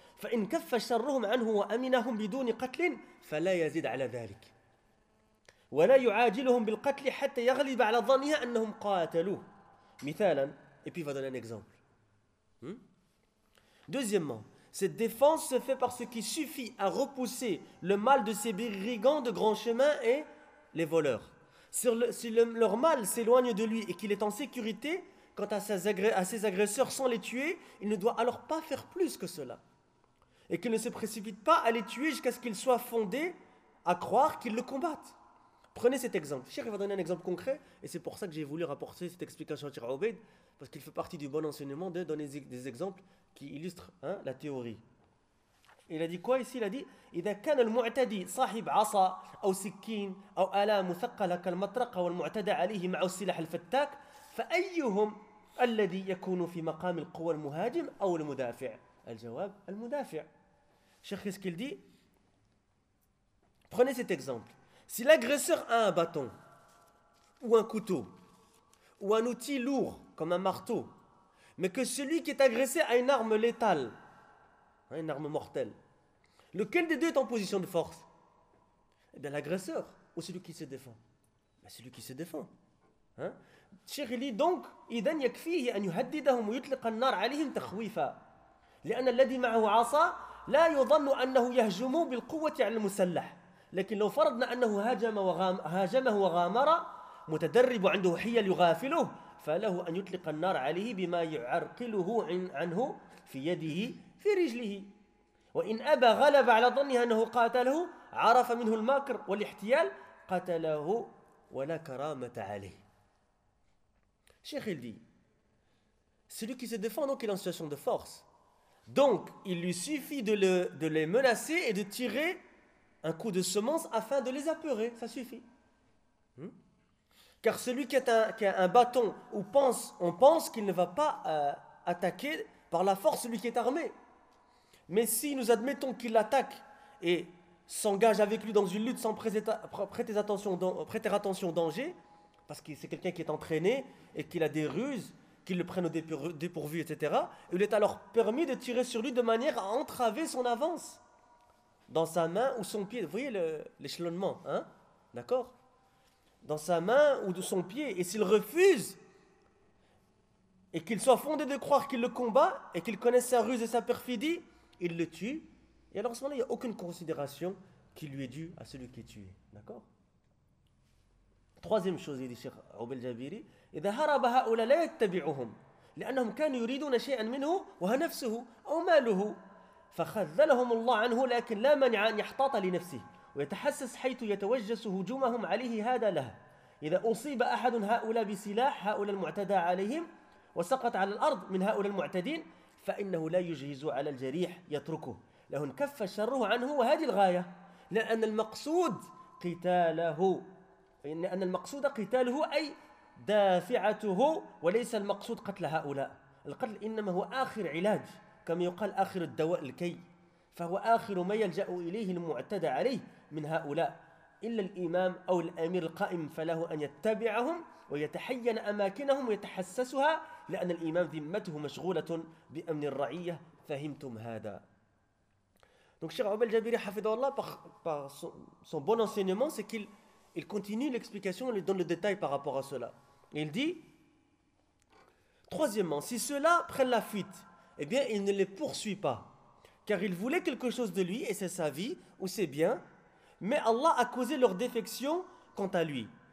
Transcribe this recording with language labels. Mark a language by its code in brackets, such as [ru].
[ar] فإن كف شرهم عنه وأمنهم بدون قتل فلا يزيد على ذلك ولا يعاجلهم بالقتل حتى يغلب على ظنها أنهم قاتلوه مثالا [fr] et puis va donner un exemple. Deuxièmement, cette défense se fait par ce qui suffit à repousser le mal de ces brigands de grand chemin et les voleurs. Leur mal s'éloigne de lui et qu'il est en sécurité, quant à ses agresseurs sans les tuer, il ne doit alors pas faire plus que cela. Et qu'il ne se précipite pas à les tuer jusqu'à ce qu'il soit fondé à croire qu'il le combatte. Prenez cet exemple. Cheikh va donner un exemple concret, et c'est pour ça que j'ai voulu rapporter cette explication à Cheikh Obeid, parce qu'il fait partie du bon enseignement de donner des exemples qui illustrent la théorie. Il a dit quoi ici? Il a dit [ar] « إذا كان المعتدي صاحب عصا أو سكين أو آلة مثقلة كالمطرقة والمعتدى عليه مع السلاح الفتاك فأيهم الذي يكون في مقام القوى المهاجم أو المدافع ?» الجواب المدافع. [fr] Cheikh, qu'est-ce qu'il dit? Prenez cet exemple. Si l'agresseur a un bâton ou un couteau ou un outil lourd comme un marteau, mais que celui qui est agressé a une arme létale, une arme mortelle, lequel des deux est en position de force? Eh bien, l'agresseur ou celui qui se défend? Ben, celui qui se défend. Cheikh dit donc, [ar] « إذن يكفيه أن يهددهم ويطلق النار عليهم تخويفا لأن الذي معه عصا لا يظن أنه يهجم بالقوة على المسلح لكن لو فرضنا أنه هاجمه وغامر متدرب عنده حيل يغافله فله أن يطلق النار عليه بما يعرقله عنه في يده في رجله وإن أبى غلب على ظنه أنه قاتله عرف منه الماكر والاحتيال قتله ولا كرامة عليه. [fr] Cheikh il dit, celui qui se défend donc est en situation de force. Donc il lui suffit de les menacer et de tirer un coup de semence afin de les apeurer, ça suffit. Car celui qui a un bâton ou pense, on pense qu'il ne va pas attaquer par la force celui qui est armé. Mais si nous admettons qu'il l'attaque et s'engage avec lui dans une lutte sans prêter attention au danger, parce que c'est quelqu'un qui est entraîné et qu'il a des ruses, qu'il le prenne au dépourvu, etc. Il est alors permis de tirer sur lui de manière à entraver son avance dans sa main ou son pied. Vous voyez l'échelonnement, d'accord? Dans sa main ou de son pied. Et s'il refuse et qu'il soit fondé de croire qu'il le combat et qu'il connaisse sa ruse et sa perfidie, il le tue. Et alors à ce moment-là, il n'y a aucune considération qui lui est due à celui qui est tué, d'accord? Troisième chose, il dit [ar] Cheikh Obel Jabiri, « إذا هرب هؤلاء لا يتبعهم لأنهم كانوا يريدون شيئا منه وها نفسه أو ماله فخذلهم الله عنه لكن لا منع أن يحتاط لنفسه ويتحسس حيث يتوجس هجومهم عليه هذا له إذا أصيب أحد هؤلاء بسلاح هؤلاء المعتدى عليهم وسقط على الأرض من هؤلاء المعتدين فإنه لا يجهز على الجريح يتركه له انكف شره عنه وهذه الغاية لأن المقصود قتاله أن المقصود قتاله أي دافعته وليس المقصود قتل هؤلاء القتل إنما هو آخر علاج كما يقال آخر الدواء الكي فهو آخر ما يلجأ إليه المعتدى عليه من هؤلاء إلا الإمام أو الأمير القائم فله أن يتبعهم ويتحين أماكنهم ويتحسسها لأن الإمام ذمته مشغولة بأمن الرعية فهمتم هذا. [fr] Donc Cheikh Obel Jabiri [ar] حفظه الله [fr] par son bon enseignement, c'est qu'il Il continue l'explication, il donne le détail par rapport à cela. Il dit, troisièmement, si ceux-là prennent la fuite, eh bien, il ne les poursuit pas, car il voulait quelque chose de lui, et c'est sa vie, ou ses biens, mais Allah a causé leur défection quant à lui.